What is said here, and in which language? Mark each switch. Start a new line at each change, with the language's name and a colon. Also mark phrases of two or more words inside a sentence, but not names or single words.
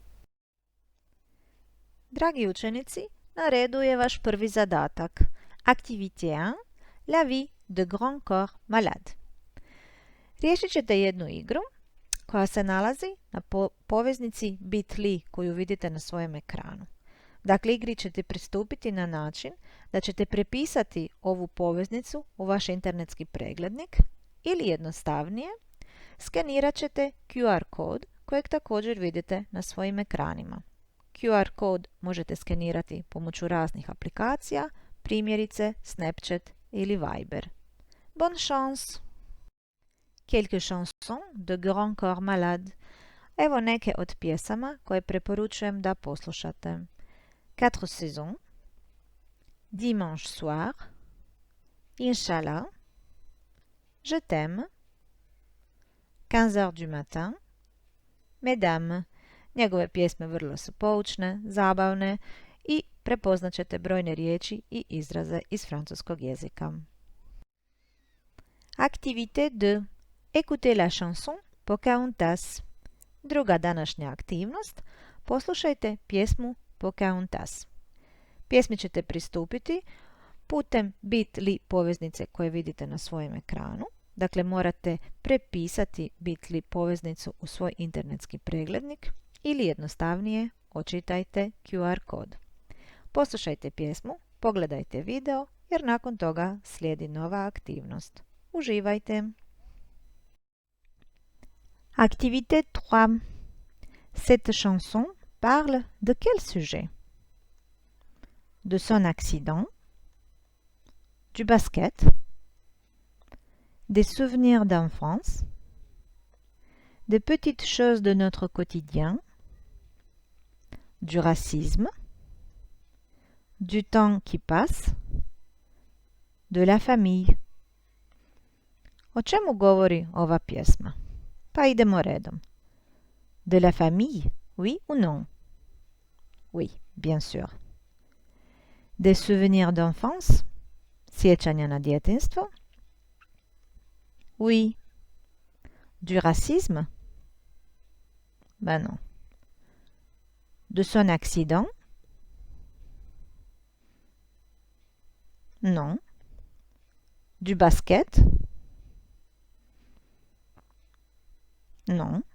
Croatian: Dragi učenici, na redu je vaš prvi zadatak.
French: Activité 1. La vie de grand corps malade.
Croatian: Riješit ćete jednu igru koja se nalazi na poveznici bit.ly koju vidite na svojem ekranu. Dakle, igri ćete pristupiti na način da ćete prepisati ovu poveznicu u vaš internetski preglednik ili jednostavnije, skenirat ćete QR kod kojeg također vidite na svojim ekranima. QR kod možete skenirati pomoću raznih aplikacija, primjerice Snapchat ili Viber.
French: Bonne chance! Quelques chansons de Grand Corps Malade.
Croatian: Evo neke od pjesama koje preporučujem da poslušate. 4 saisons, Dimanche soir, Inch'Allah, Je t'aime, 15 heures du matin, Mesdames. Njegove pjesme vrlo su poučne, zabavne i prepoznat ćete brojne riječi i izraze iz francuskog jezika.
French: Activité 2. Écoutez la chanson Pocahontas.
Croatian: Druga današnja aktivnost. Poslušajte pjesmu Pocahontas. Pjesmi ćete pristupiti putem bit.ly poveznice koje vidite na svojem ekranu. Dakle, morate prepisati bit.ly poveznicu u svoj internetski preglednik ili jednostavnije očitajte QR kod. Poslušajte pjesmu, pogledajte video jer nakon toga slijedi nova aktivnost. Uživajte!
French: Activité 3. Cette chanson parle de quel sujet? De son accident, du basket, des souvenirs d'enfance, des petites choses de notre quotidien, du racisme, du temps qui passe, de la famille.
Croatian: O čemu govori ova pjesma? Pa idemo redom.
French: De la famille, oui ou non? Oui, bien sûr. Des souvenirs d'enfance,
Croatian: sjećanja na djetinjstvo?
French: Oui. Du racisme? Ben non. De son accident? Non. Du basket? Non.